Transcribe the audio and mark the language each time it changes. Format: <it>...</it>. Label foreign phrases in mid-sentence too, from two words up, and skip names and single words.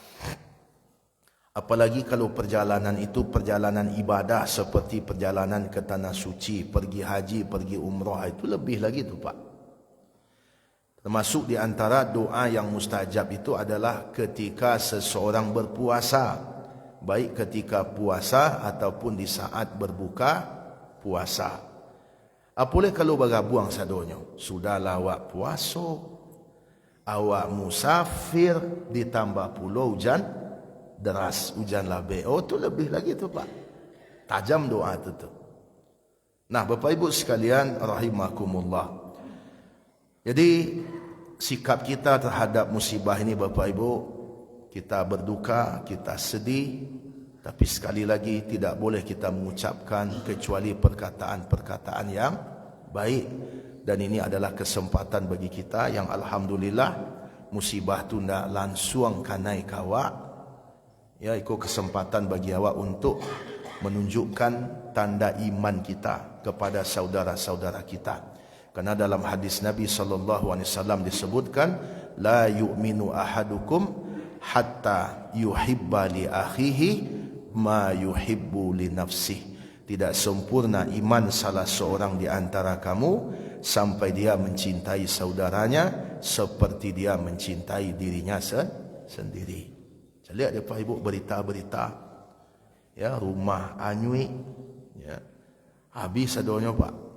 <id>Apalagi kalau perjalanan itu perjalanan ibadah, seperti perjalanan ke tanah suci, pergi haji, pergi umrah, itu lebih lagi tu Pak. Termasuk di antara doa yang mustajab itu adalah ketika seseorang berpuasa, baik ketika puasa ataupun di saat berbuka puasa. Apalagi kalau</id> <min>bergabuang sadonyo,</min> <id>sudahlah awak puasa, awak musafir, ditambah pula hujan deras,</id> <min>hujan labe.</min> <id>Oh, tu lebih lagi tu Pak. Tajam doa tu. Nah, Bapak Ibu sekalian rahimakumullah. Jadi sikap kita terhadap musibah ini Bapak Ibu, kita berduka, kita sedih, tapi sekali lagi tidak boleh kita mengucapkan kecuali perkataan-perkataan yang baik. Dan ini adalah kesempatan bagi kita yang alhamdulillah musibah tu</id> <min>ndak langsung kanai kawak.</min> <id>Ya, itu kesempatan bagi awak untuk menunjukkan tanda iman kita kepada saudara-saudara kita. Karena dalam hadis Nabi SAW disebutkan,</id> <ar>لا يؤمن أحدكم حتى يحب لأخيه ما يحب لنفسه.</ar> <id>Tidak sempurna iman salah seorang di antara kamu sampai dia mencintai saudaranya seperti dia mencintai dirinya sendiri. Lihat dia Pak Ibu berita-berita, ya,</id> <min>rumah anyui,</min> <id>ya, habis adanya Pak.</id>